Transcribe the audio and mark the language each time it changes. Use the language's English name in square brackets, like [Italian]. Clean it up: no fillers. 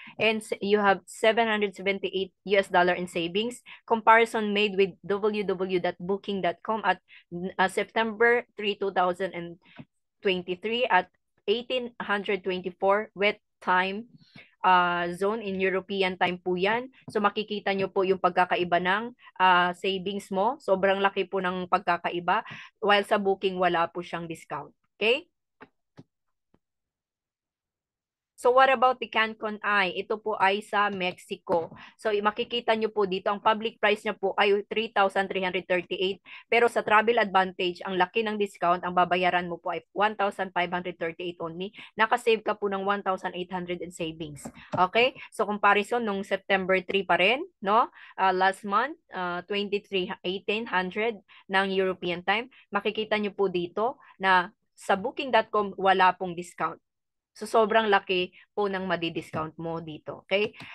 [English] And you have 778 US dollar in savings. Comparison made with www.booking.com at September 3, 2023 at 1824 wet time zone in European time po yan. [Filipino] So makikita nyo po yung pagkakaiba ng savings mo. Sobrang laki po ng pagkakaiba. While sa booking, wala po siyang discount. Okay? [English] So what about the Cancun Eye? [Filipino] Ito po ay sa Mexico. So makikita nyo po dito, ang public price niya po ay 3,338. Pero sa Travel Advantage, ang laki ng discount, ang babayaran mo po ay 1,538 only. Nakasave ka po ng 1,800 in savings. Okay? So comparison nung September 3 pa rin, no? Last month, 23,1800 ng European time. Makikita nyo po dito na sa booking.com wala pong discount. So, sobrang laki po ng madi-discount mo dito. Okay?